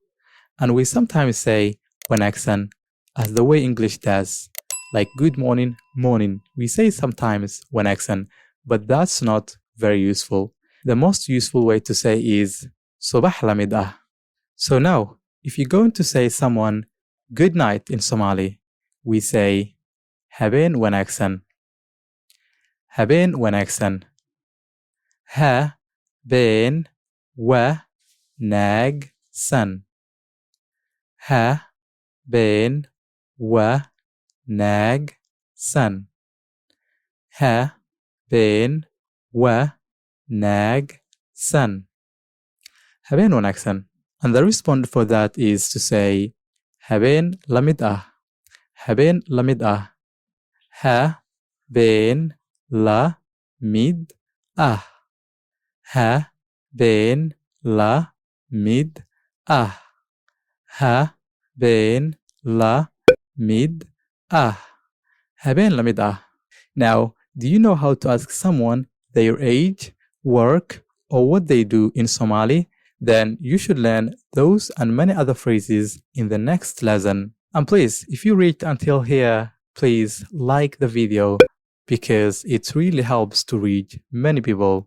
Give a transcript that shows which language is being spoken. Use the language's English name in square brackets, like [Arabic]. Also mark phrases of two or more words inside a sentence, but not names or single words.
[English] And we sometimes say wanaagsan as the way English does, like good morning, morning. We say sometimes wanaagsan, but that's not very useful. The most useful way to say is [Somali] Subah lamid ah. [English] So now, if you're going to say someone good night in Somali, we say [Somali] habeen wanaagsan. Habeen wanaagsan. Habeen wanaagsan. Habeen wanaagsan. Habeen wanaagsan. Habeen wanaagsan. [English] And the response for that is to say [Somali] habeen la mid ah. Habeen la mid ah. Habeen la mid ah. Habeen la mid ah. Habeen la mid ah. Habeen la mid ah. [English] Now, do you know how to ask someone their age, work, or what they do in Somali? Then you should learn those and many other phrases in the next lesson. And please, if you reached until here, please like the video because it really helps to reach many people.